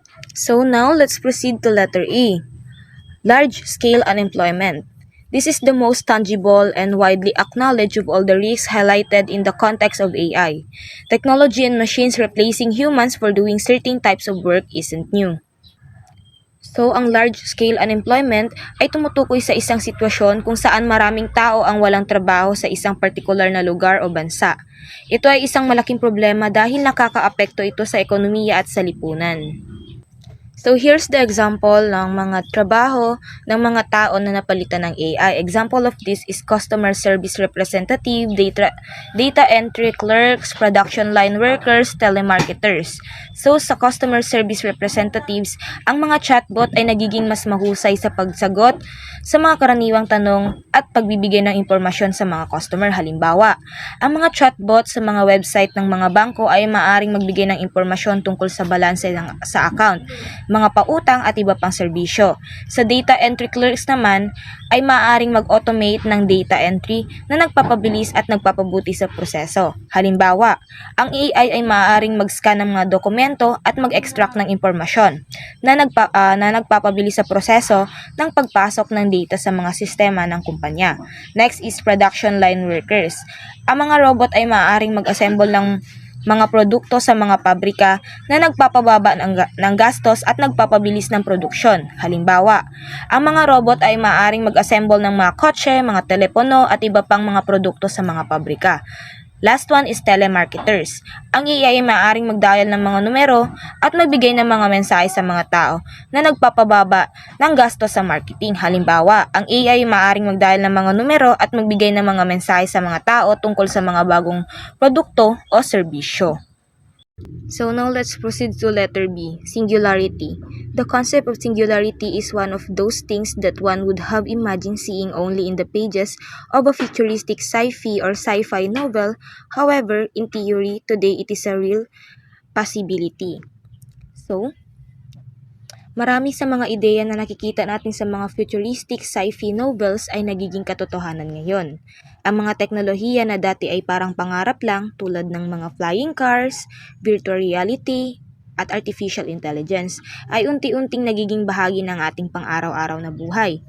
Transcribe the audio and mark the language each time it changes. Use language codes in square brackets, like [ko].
[en] So now let's proceed to letter E. Large-scale unemployment. This is the most tangible and widely acknowledged of all the risks highlighted in the context of AI. Technology and machines replacing humans for doing certain types of work isn't new. [tl] So, ang large-scale unemployment ay tumutukoy sa isang sitwasyon kung saan maraming tao ang walang trabaho sa isang partikular na lugar o bansa. Ito ay isang malaking problema dahil nakakaapekto ito sa ekonomiya at sa lipunan. [en] So here's the example [tl] ng mga trabaho ng mga tao na napalitan ng AI. [en] Example of this is customer service representative, data entry clerks, production line workers, telemarketers. [tl] So sa customer service representatives, ang mga chatbot ay nagiging mas mahusay sa pagsagot sa mga karaniwang tanong at pagbibigay ng impormasyon sa mga customer. Halimbawa, ang mga chatbot sa mga website ng mga bangko ay maaaring magbigay ng impormasyon tungkol sa balanse sa account, mga pautang at iba pang serbisyo. Sa data entry clerks naman ay maaaring mag-automate ng data entry na nagpapabilis at nagpapabuti sa proseso. Halimbawa, ang AI ay maaaring mag-scan ng mga dokumento at mag-extract ng impormasyon na nagpapabilis sa proseso ng pagpasok ng data sa mga sistema ng kumpanya. [en] Next is production line workers. [tl] Ang mga robot ay maaaring mag-assemble ng mga produkto sa mga pabrika na nagpapababa ng gastos at nagpapabilis ng produksyon. Halimbawa, ang mga robot ay maaaring mag-assemble ng mga kotse, mga telepono at iba pang mga produkto sa mga pabrika. [en] Last one is telemarketers. [tl] Ang AI ay maaaring mag-dial ng mga numero at magbigay ng mga mensahe sa mga tao na nagpapababa ng gastos sa marketing. Halimbawa, ang AI ay maaaring mag-dial ng mga numero at magbigay ng mga mensahe sa mga tao tungkol sa mga bagong produkto o serbisyo. [en] So now let's proceed to letter B, singularity. The concept of singularity is one of those things that one would have imagined seeing only in the pages of a futuristic sci-fi or sci-fi novel. However, in theory, today it is a real possibility. [tl] So, marami sa mga ideya na nakikita natin sa mga futuristic sci-fi novels ay nagiging katotohanan ngayon. Ang mga teknolohiya na dati ay parang pangarap lang tulad ng mga flying cars, virtual reality, at artificial intelligence ay unti-unting nagiging bahagi ng ating pang-araw-araw na buhay.